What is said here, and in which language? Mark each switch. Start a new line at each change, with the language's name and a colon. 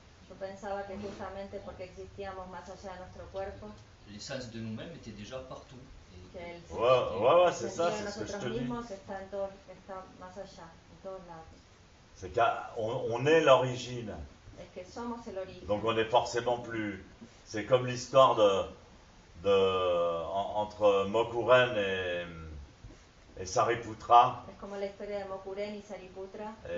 Spanish: Yo pensaba que justamente porque existíamos más allá de nuestro cuerpo,
French: l'essence de nous-mêmes était déjà partout. Ouais, c'est ça, c'est ce que je te dis.
Spanish: Está más allá, en todos lados.
French: C'est qu'on est l'origine.
Spanish: Es que somos el origen.
French: Donc on est forcément plus. C'est comme l'histoire entre Mokuren et Sariputra.
Spanish: Es como la historia de Mokuren y Sariputra.